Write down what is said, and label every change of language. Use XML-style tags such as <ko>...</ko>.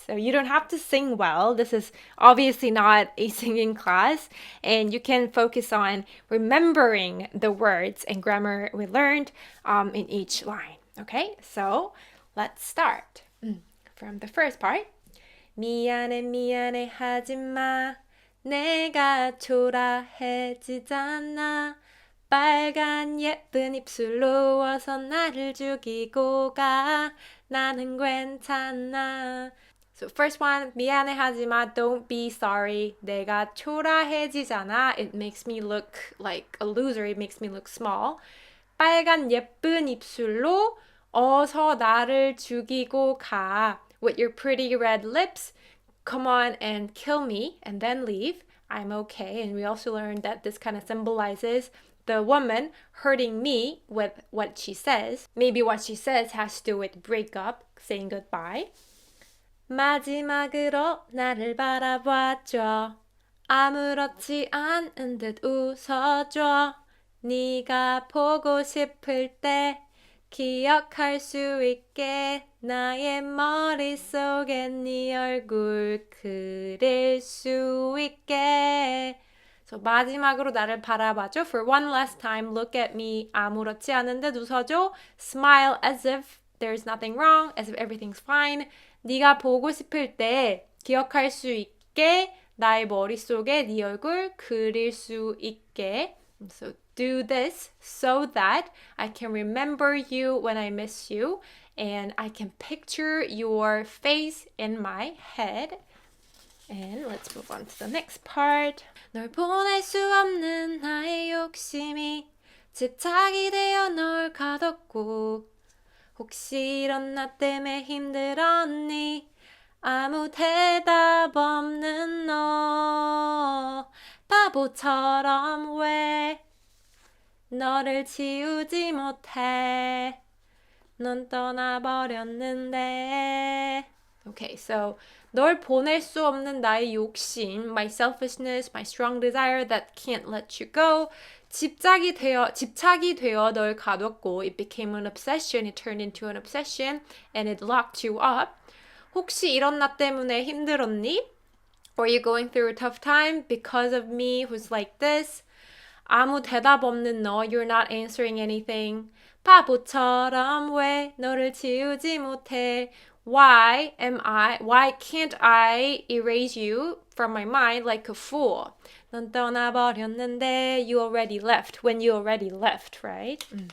<en>So you don't have to sing well. This is obviously not a singing class. And you can focus on remembering the words and grammar we learned in each line. Okay, so let's start from the first part.</en> <ko>미안해 미안해 하지마 내가 초라해지잖아 빨간 예쁜 입술로 어서 나를 죽이고 가 나는 괜찮아.</ko> <en>So first one,</en> <ko>미안해 하지마,</ko> <en>don't be sorry.</en> <ko>내가 초라해지잖아.</ko> <en>It makes me look like a loser. It makes me look small.</en> <ko>빨간 예쁜 입술로 어서 나를 죽이고 가.</ko> <en>With your pretty red lips, come on and kill me and then leave. I'm okay. And we also learned that this kind of symbolizes the woman hurting me with what she says. Maybe what she says has to do with break up, saying goodbye.</en> <ko>마지막으로 나를 바라봐줘. 아무렇지 않은 듯 웃어줘. 네가 보고 싶을 때 기억할 수 있게 나의 머릿속에 네 얼굴 그릴 수 있게. So 마지막으로 나를 바라봐줘.</ko> <en>For one last time, look at me.</en> <ko>아무렇지 않은 듯 웃어줘.</ko> <en>Smile as if there's nothing wrong, as if everything's fine.</en> <ko>네가 보고 싶을 때 기억할 수 있게 나의 머릿속에 네 얼굴 그릴 수 있게.</ko> <en>So do this so that I can remember you when I miss you and I can picture your face in my head. And let's move on to the next part.</en> <ko>널 보낼 수 없는 나의 욕심이 집착이 되어 널 가뒀고 혹시 이런 나 때문에 힘들었니? 아무 대답 없는 너 바보처럼 왜 너를 지우지 못해 넌 떠나버렸는데.</ko> <en>Okay, so</en> <ko>널 보낼 수 없는 나의 욕심,</ko> <en>my selfishness, my strong desire that can't let you go.</en> <ko>집착이 되어 널 가뒀고</ko> <en>it became an obsession, it turned into an obsession and it locked you up.</en> <ko>혹시 이런 나 때문에 힘들었니?</ko> <en>Or you going through a tough time because of me who's like this?</en> <ko>아무 대답 없는 너,</ko> <en>you're not answering anything.</en> <ko>바보처럼 왜 너를 지우지 못해?</ko> <en>Why can't I erase you from my mind like a fool?</en> <ko>넌 떠나버렸는데</ko> <en>you already left, when you already left, right?</en>